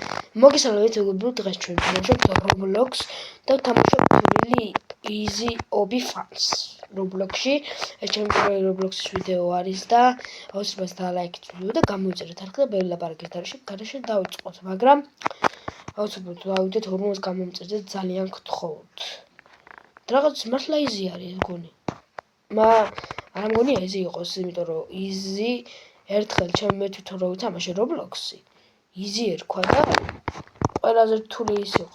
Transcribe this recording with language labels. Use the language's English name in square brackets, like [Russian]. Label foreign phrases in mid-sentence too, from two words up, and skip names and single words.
[Georgian] მოგესალმებით, მეგობრებო, დღეს ჩვენ ვთამაშობთ Roblox და ვთამაშობთ really easy obi fans Roblox-ში. ეს ჩემი პირველი Roblox-ის ვიდეო არის და აუცილებლად დალაიქეთ ვიდეო და გამოიწერეთ არხი და ბევრი ლაპარაკის გარეშე დავიწყოთ, მაგრამ აუცილებლად დავიდეთ 40 გამომწერდეთ ძალიან გთხოვთ. რაღაც მართლა easy არის მგონი. არ მგონია easy იყოს, იმიტომ რომ easy ერთხელ მე თვითონ რო ვთამაშე Roblox-ი easy ერქვა და ყველაზე რთული ის იყო.